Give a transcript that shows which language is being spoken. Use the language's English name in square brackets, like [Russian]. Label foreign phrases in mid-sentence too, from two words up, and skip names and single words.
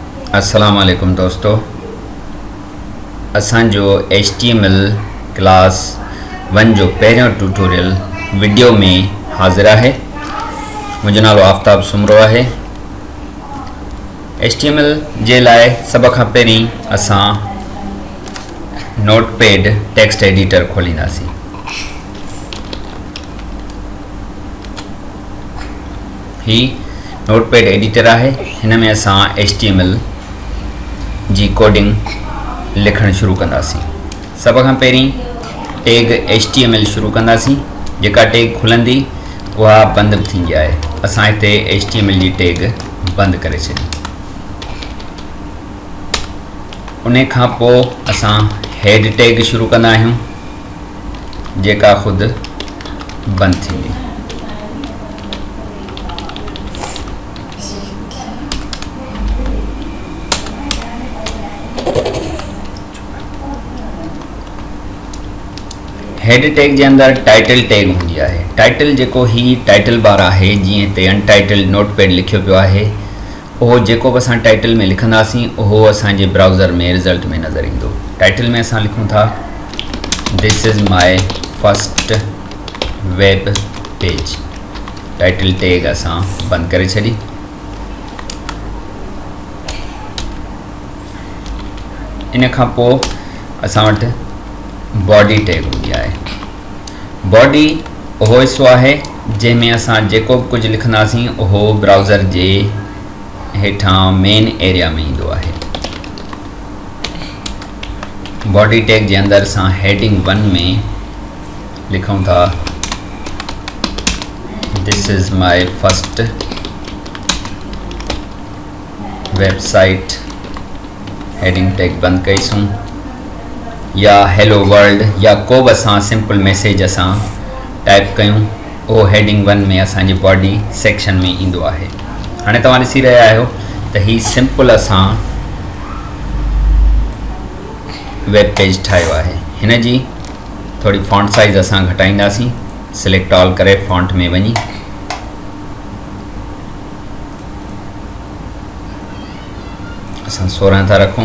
[Sindhi] अस्सलाम वालेकुम दोस्तों, असांजो HTML क्लास 1 जो पहिरियों [English] tutorial video [Sindhi] में हाज़िर है। मुझो नालो आफ्ताब सुमरो है। HTML जे लाए सब खां पहिरीं असां [English] Notepad text editor [Sindhi] खोलींदासीं। ही [English] Notepad editor [Sindhi] है। हिन में असां HTML जी कोडिंग लिखण शुरू कंदासीं। सब खां पहिरीं टैग HTML शुरू कंदासीं। जेका टैग खुलंदी उहा बंदि थींदी आहे। असां हिते HTML जी टैग बंदि करे छॾी। उन खां पोइ असां [English] head tag [Sindhi] शुरू कंदा आहियूं, जेका ख़ुदि बंदि थींदी। [English] head tag [Hindi] के अंदर [English] title tag [Hindi] होंगी है। [Sindhi] टाइटल जेको ही [English] title bar [Sindhi] है, जी हिते [English] Untitled Notepad [Sindhi] लिखियो पियो है, वो जेको असां टाइटल में लिखंदासीं वो असांजे ब्राउज़र में रिज़ल्ट में नज़र ईंदो। टाइटल में असां लिखूं था [English] This is my first web page. title tag [Sindhi] असां बंद करे छॾी। इन खां पोइ असां वटि [English] body tag [Sindhi] होंगी है। बॉडी वो हिस्सो है जैमें असां जेको भी कुछ लिखंदासीं वो ब्राउज़र जे हेठां [English] main area [Sindhi] में ईंदो है। [English] body tag [Sindhi] के अंदर असां हेडिंग 1 में लिखूं था [English] This is my first website. heading tag [Sindhi] बंद कईसूं। या [English] hello world [Sindhi] या को भी असां [English] simple message [Sindhi] असां टाइप कयूं, वो हेडिंग 1 में असांजी [English] body section [Sindhi] में ईंदो है। हाणे तव्हां ॾिसी रहिया आहियो त ही सिंपल असां वेब पेज ठाहियो आहे। हिन जी थोड़ी [English] font size [Sindhi] असां घटाईंदासीं। [English] select all [Sindhi] करे फॉन्ट में वञी असां 16 था रखूं।